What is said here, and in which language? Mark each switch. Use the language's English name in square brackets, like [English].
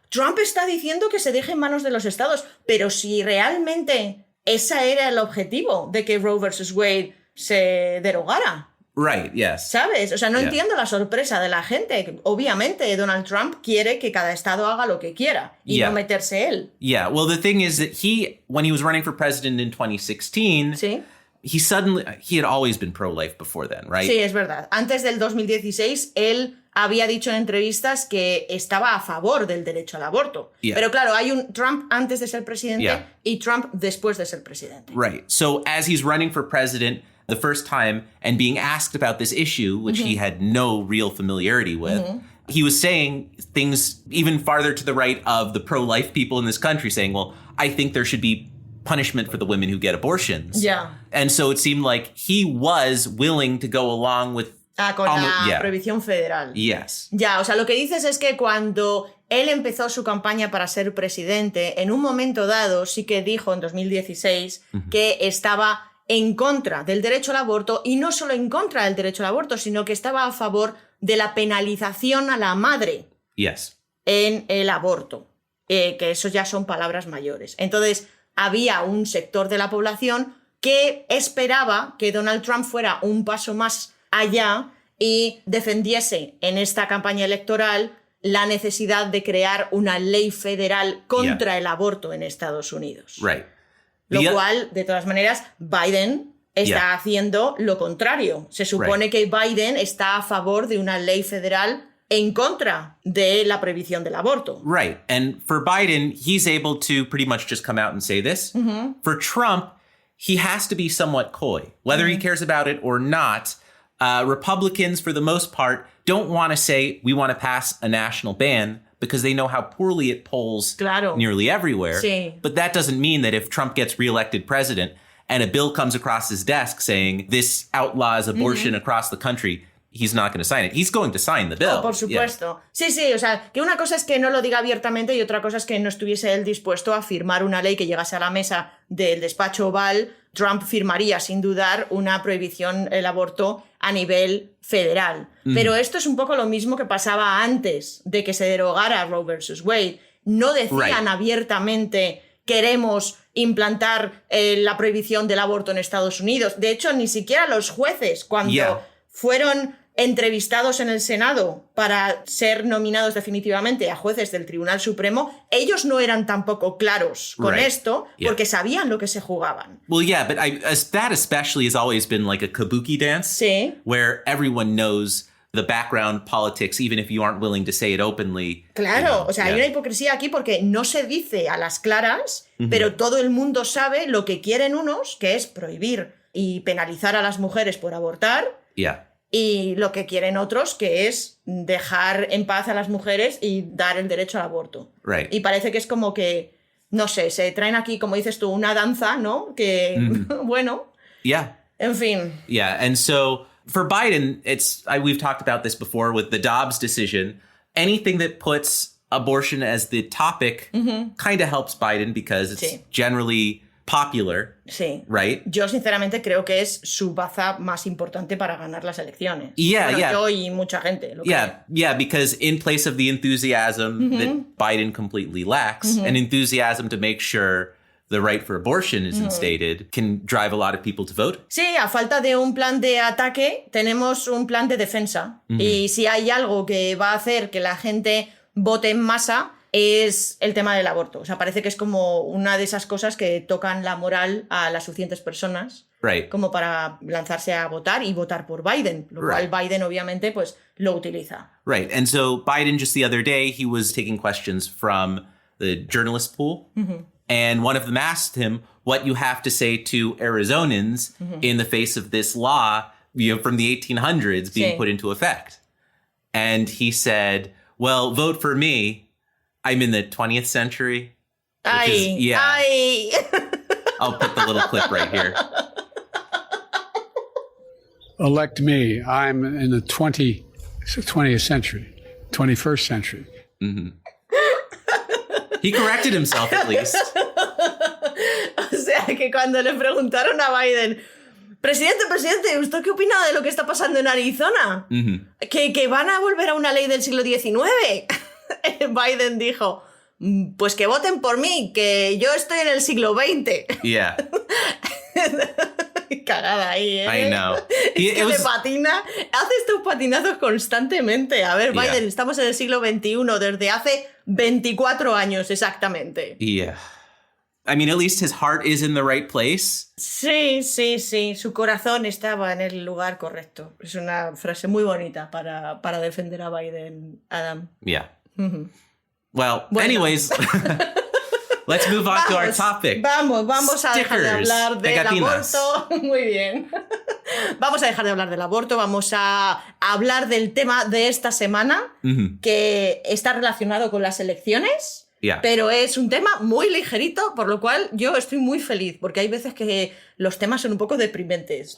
[Spanish] Trump está diciendo que se deje en manos de los estados, pero si realmente ese era el objetivo de que Roe versus Wade se derogara. [English] Right, yes. [Spanish] ¿Sabes? O sea, no entiendo la sorpresa de la gente. Obviamente, Donald Trump quiere que cada estado haga lo que quiera y no meterse él. [English] Yeah, well, the thing is that when he was running for president in 2016, he had always been pro-life before then, right? [Spanish] Sí, es verdad. Antes del 2016, él había dicho en entrevistas que estaba a favor del derecho al aborto. Pero claro, hay un Trump antes de ser presidente y Trump después de ser presidente. [English] Right. So as he's running for president the first time and being asked about this issue, which he had no real familiarity with, he was saying things even farther to the right of the pro-life people in this country, saying, well, I think there should be punishment for the women who get abortions. Yeah. And so it seemed like he was willing to go along with [Spanish] con la prohibición federal. [English] Yes. [Spanish] Ya, o sea, lo que dices es que cuando él empezó su campaña para ser presidente, en un momento dado sí que dijo en 2016 que estaba en contra del derecho al aborto, y no solo en contra del derecho al aborto, sino que estaba a favor de la penalización a la madre en el aborto, que eso ya son palabras mayores. Entonces, había un sector de la población que esperaba que Donald Trump fuera un paso más allá y defendiese en esta campaña electoral la necesidad de crear una ley federal contra el aborto en Estados Unidos. [English] Right. [Spanish] Lo cual, de todas maneras, Biden está haciendo lo contrario. Se supone que Biden está a favor de una ley federal en contra de la prohibición del aborto. [English] Right. And for Biden, he's able to pretty much just come out and say this. For Trump, he has to be somewhat coy. Whether he cares about it or not, Republicans, for the most part, don't want to say, we want to pass a national ban, because they know how poorly it polls nearly everywhere. [Spanish] Sí. [English] But that doesn't mean that if Trump gets reelected president and a bill comes across his desk saying this outlaws abortion across the country, he's not going to sign it. He's going to sign the bill. [Spanish] Oh, por supuesto. Sí, o sea, que una cosa es que no lo diga abiertamente y otra cosa es que no estuviese él dispuesto a firmar una ley que llegase a la mesa del despacho Oval. Trump firmaría sin dudar una prohibición del aborto a nivel federal. Pero esto es un poco lo mismo que pasaba antes de que se derogara Roe versus Wade. No decían abiertamente queremos implantar la prohibición del aborto en Estados Unidos. De hecho, ni siquiera los jueces, cuando fueron entrevistados en el Senado para ser nominados definitivamente a jueces del Tribunal Supremo, ellos no eran tampoco claros con esto porque sabían lo que se jugaban. [English] Well, yeah, but that especially has always been like a kabuki dance, [Spanish] Sí. [English] where everyone knows the background politics, even if you aren't willing to say it openly. [Spanish] Claro, o sea, hay una hipocresía aquí porque no se dice a las claras, pero todo el mundo sabe lo que quieren unos, que es prohibir y penalizar a las mujeres por abortar. [English] Yeah. [Spanish] Y lo que quieren otros, que es dejar en paz a las mujeres y dar el derecho al aborto. [English] Right. [Spanish] Y parece que es como que, no sé, se traen aquí, como dices tú, una danza, ¿no? Que, bueno, [English] Yeah. [Spanish] en fin. [English] Yeah. And so for Biden, we've talked about this before with the Dobbs decision. Anything that puts abortion as the topic kind of helps Biden because it's generally popular. [Spanish] Sí. [English] Right? [Spanish] Yo sinceramente creo que es su baza más importante para ganar las elecciones. [English] Yeah, [Spanish] bueno, [English] yeah. [Spanish] yo y mucha gente. Lo creo. [English] Yeah, because in place of the enthusiasm that Biden completely lacks, an enthusiasm to make sure the right for abortion is instated can drive a lot of people to vote. [Spanish] Sí, a falta de un plan de ataque, tenemos un plan de defensa. Y si hay algo que va a hacer que la gente vote en masa, es el tema del aborto. O sea, parece que es como una de esas cosas que tocan la moral a las suficientes personas [English] Right. [Spanish] como para lanzarse a votar y votar por Biden, lo cual Biden obviamente pues lo utiliza. [English] Right. And so Biden just the other day, he was taking questions from the journalist pool. And one of them asked him what you have to say to Arizonans in the face of this law, from the 1800s being put into effect. And he said, well, vote for me. I'm in the 20th century. Ay. I'll put the little clip right here. Elect me. I'm in the 20th century, 21st century. He corrected himself at least. [Spanish] O sea, que cuando le preguntaron a Biden, presidente, ¿usted qué opina de lo que está pasando en Arizona? ¿Que van a volver a una ley del siglo XIX? Biden dijo, pues que voten por mí, que yo estoy en el siglo XX. [English] Yeah. [Spanish] Cagada ahí, ¿eh? [English] I know. [Spanish] Es que le patina, hace estos patinazos constantemente. A ver, Biden, estamos en el siglo XXI desde hace 24 años exactamente. [English] Yeah. I mean, at least his heart is in the right place. [Spanish] Sí, su corazón estaba en el lugar correcto. Es una frase muy bonita para defender a Biden, Adam. [English] Yeah. Well, anyways, let's move on to our topic. [Spanish] Vamos a dejar de hablar del pegatinas. aborto. Muy bien. Vamos a dejar de hablar del aborto, vamos a hablar del tema de esta semana, que está relacionado con las elecciones. Pero es un tema muy ligerito, por lo cual yo estoy muy feliz, porque hay veces que los temas son un poco deprimentes.